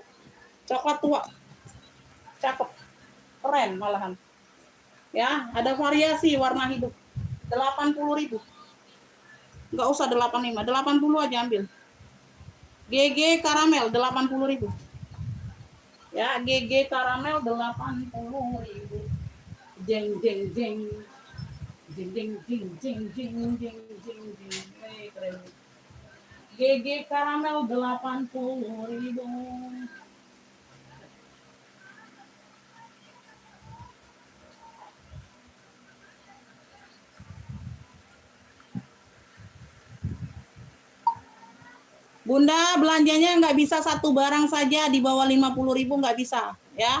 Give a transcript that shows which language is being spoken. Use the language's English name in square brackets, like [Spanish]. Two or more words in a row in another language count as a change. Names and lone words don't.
[Indonesian] Coklat tua. Cakep. Keren malahan. Ya, ada variasi warna hidup. 80.000. Enggak usah 85, 80 aja ambil. GG karamel 80.000. Ya, GG karamel 80.000. Jeng jeng jeng. Jeng jeng jeng jeng jeng jeng jeng jeng. Keren. GG karamel 80.000. Bunda belanjanya nggak bisa satu barang saja di bawah 50.000 nggak bisa ya.